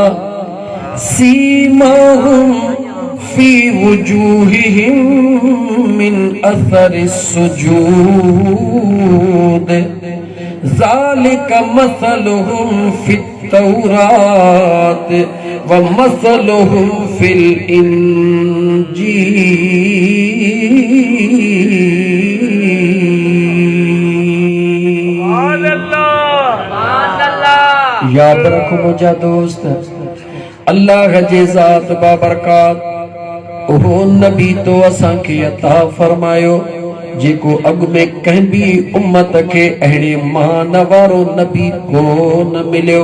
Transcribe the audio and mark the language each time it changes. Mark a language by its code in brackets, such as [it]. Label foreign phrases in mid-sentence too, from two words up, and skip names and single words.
[ar] سيماهم في وجوههم من أثر السجود ذلك مثلهم في التوراة ومثلهم في الإنجيل. [sd] याद रखो मुझा दोस्त, अल्लाह जे ज़ात बाबरकात ओहो नबी तो असां खे अता फरमायो जेको अग में कंहिं बि उम्मत खे अहिड़े मान वारो नबी कोन मिलियो।